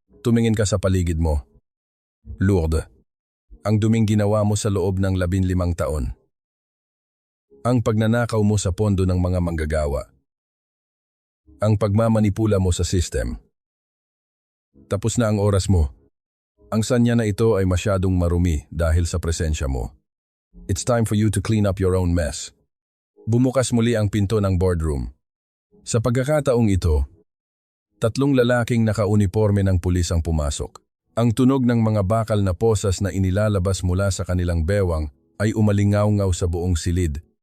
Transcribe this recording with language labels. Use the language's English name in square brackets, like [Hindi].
[Filipino] Tumingin ka sa paligid mo. Lourdes, ang duming ginawa mo sa loob ng 15 taon. Ang pagnanakaw mo sa pondo ng mga manggagawa. Ang pagmamanipula mo sa system. Tapos na ang oras mo. Ang sanya na ito ay masyadong marumi dahil sa presensya mo. [English] It's time for you to clean up your own mess. [Filipino] Bumukas muli ang pinto ng boardroom. Sa pagkakataong ito, 3 lalaking nakauniporme ng pulis ang pumasok. Ang tunog ng mga bakal na posas na inilalabas mula sa kanilang bewang ay umalingaw-ngaw sa buong silid.